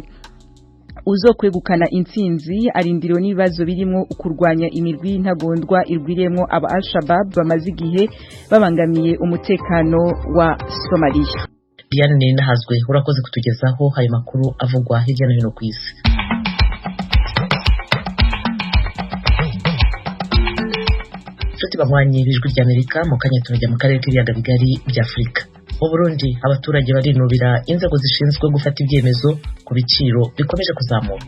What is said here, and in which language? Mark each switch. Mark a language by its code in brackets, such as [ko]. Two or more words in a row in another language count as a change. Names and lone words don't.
[rn] Uzokwegukana intsinzi arindiriwe n'ibibazo birimo ukurwanya imirwi y'intagondwa irwiremwo aba Al-Shabaab bamaze igihe babangamiye umutekano wa Somalia. [rw] Diane Nahazwe urakoze kutugezaho hari makuru avugwa hirya no hino ku isi. Nshuti banywanyi b'Ijwi ry'Amerika mu kanya turajya mu karere k'ibiyaga bigari bya Afurika. Mu Burundi abaturage barinubira inzego zishinzwe gufata ibyemezo ku biciro bikomeje kuzamuka.